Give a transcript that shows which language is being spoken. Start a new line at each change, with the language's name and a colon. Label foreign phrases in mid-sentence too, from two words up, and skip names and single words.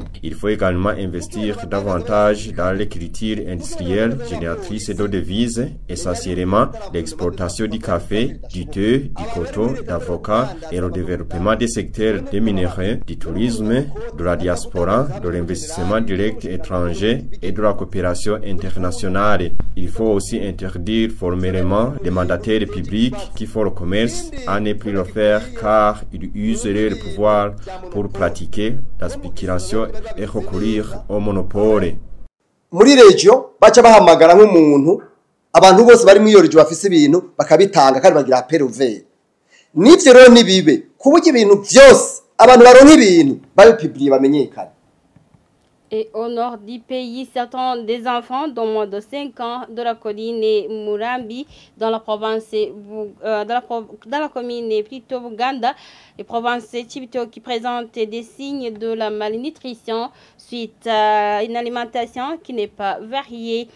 French: Il faut également investir davantage dans l'écriture industrielle génératrice de devises, essentiellement l'exportation du café, du thé, du coton, d'avocat et le développement des secteurs des minéraux, du tourisme, de la diaspora, de l'investissement direct étranger et de la coopération internationale. Il faut aussi interdire formellement les mandataires publics qui font le commerce à ne plus le faire car ils usent leur pouvoir pour pratiquer la spéculation et recourir au monopole.
Rundi: Muri regio baca bahamagara nk'umuntu abantu bose bari mu regio bafise ibintu bakabitanga kandi bagira peruvere. Nivyo rero nibibe kuburyo ibintu byose abantu baronka ibintu babipublier bamenyekana.
French: Et au nord du pays, certains des enfants d'au moins de 5 ans de la colline Murambi, dans la province, dans la commune plutôt Buganda, et province Chibito, qui présentent des signes de la malnutrition suite à une alimentation qui n'est pas variée.